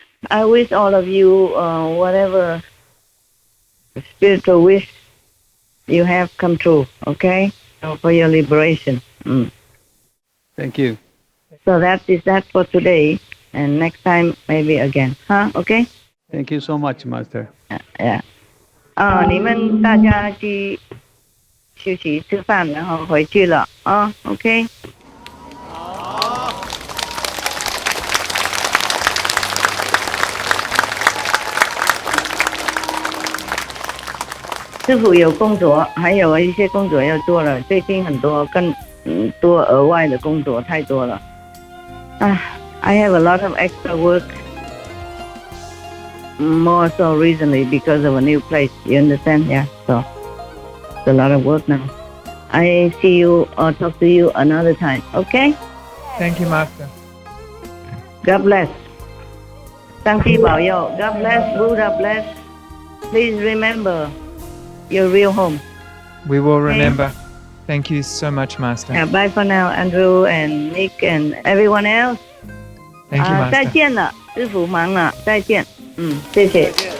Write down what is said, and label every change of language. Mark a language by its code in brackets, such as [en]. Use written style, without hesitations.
[en] I wish all of you whatever spiritual wish you have come true, okay? For your liberation. Thank you. So that is that for today, and next time maybe again. Huh? Okay? Thank you so much, Master. Yeah. [zh] 你们大家去休息吃饭，然后回去了啊。 [en] OK。 [zh] 师傅有工作，还有一些工作要做了。最近很多更多额外的工作太多了。 [en] I have a lot of extra work. More so recently because of a new place. You understand? Yeah. So it's a lot of work now. I see you or talk to you another time. Okay? Thank you, Master. God bless. [zh] 上帝保佑. [en] God bless. Buddha bless. Please remember your real home. We will remember. Thank you so much, Master. Yeah, bye for now, Andrew and Nick and everyone else. Thank you, Master. [zh] 再见了，师傅忙了，再见。谢谢。